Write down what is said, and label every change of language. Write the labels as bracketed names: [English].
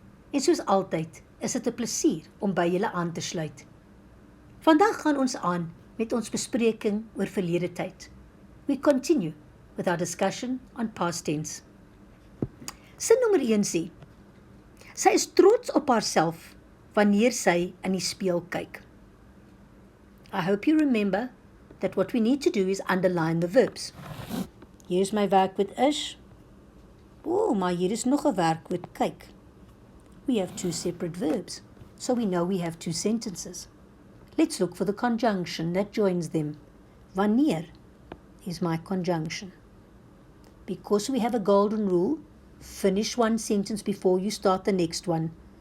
[Afrikaans] En soos altyd is dit 'n plesier om by julle aan te sluit. Vandag gaan ons aan met ons bespreking oor verlede tyd. [English] We continue with our discussion on past tense. [Afrikaans] Sin nommer 1 sê, sy is trots op haarself wanneer sy in die spieël kyk. [English] I hope you remember that what we need to do is underline the verbs. [Afrikaans] Hier is my werkwoord is. Maar hier is nog 'n werkwoord kyk. [English] We have two separate verbs, so we know we have two sentences. Let's look for the conjunction that joins them. [Afrikaans] Wanneer is my [English] conjunction. Because we have a golden rule, finish one sentence before you start the next one.